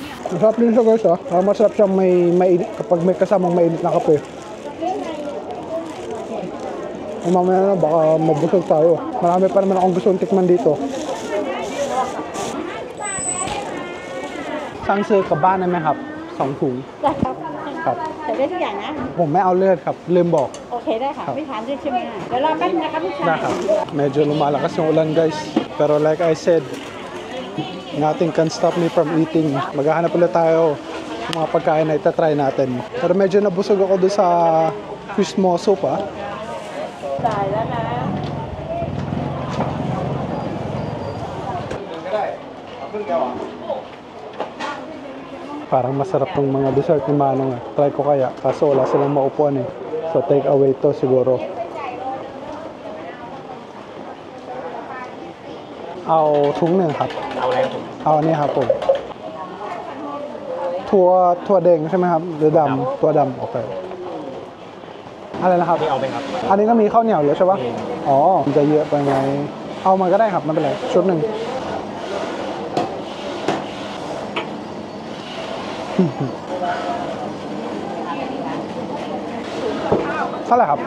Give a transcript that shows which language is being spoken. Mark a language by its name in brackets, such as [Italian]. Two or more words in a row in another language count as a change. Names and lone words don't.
[Filipino] Masarap din siya guys masarap siya kapag may kasamang mainit na kape. Mamaya na baka mabusog tayo. Marami pa naman akong gustong tikman dito. [Thai] Sangซื้อกลับบ้านได้ไหมครับ2 ถุง ได้ครับ ครับ ใส่ได้ทุกอย่างนะ ผมไม่เอาเลือดครับลืมบอก โอเคได้ค่ะ ไม่ทานด้วยใช่ไหมเดี๋ยวรอแป๊บนึงนะครับพี่ชาย ได้ครับ [Filipino] Medyo lumalakas yung ulan guys. [English] Pero like I said, nothing can stop me from eating. [Filipino] Maghahanap ulit tayo ng mga pagkain na itatry natin. Pero medyo nabusog ako doon sa [English] fish mo soup [Thai] จ่ายแล้วนะ [Filipino] Parang masarap tong mga dessert ni Manong Try ko kaya. Kaso wala silang maupuan So [English] take away [Filipino] to siguro. [Thai] Ao ถุง 1 ครับ เอาอะไรผม เอาอันนี้ครับผมถั่วแดงใช่ไหมครับหรือดำถั่วดำโอเคอะไรนะครับ นี่เอาไปครับ อันนี้ก็มีข้าวเหนียวแล้วใช่ปะอ๋อมันจะเยอะไปไหมเอามาก็ได้ครับไม่เป็นไรชุด 1เท่าไหร่ครับ